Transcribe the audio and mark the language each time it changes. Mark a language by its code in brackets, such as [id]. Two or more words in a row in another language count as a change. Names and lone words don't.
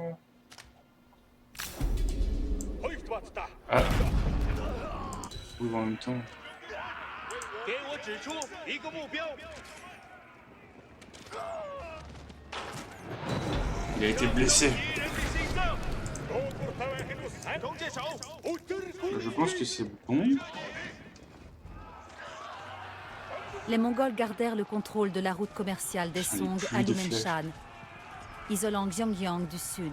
[fr] Ah. Oui, en même temps. [zh] 给我指出一个目标。 [fr] Il a été blessé. [zh] 弓箭手， [fr] Je pense que c'est bon. Les Mongols gardèrent le contrôle de la route commerciale des Song à Lumenshan, isolant Xiongyang du sud.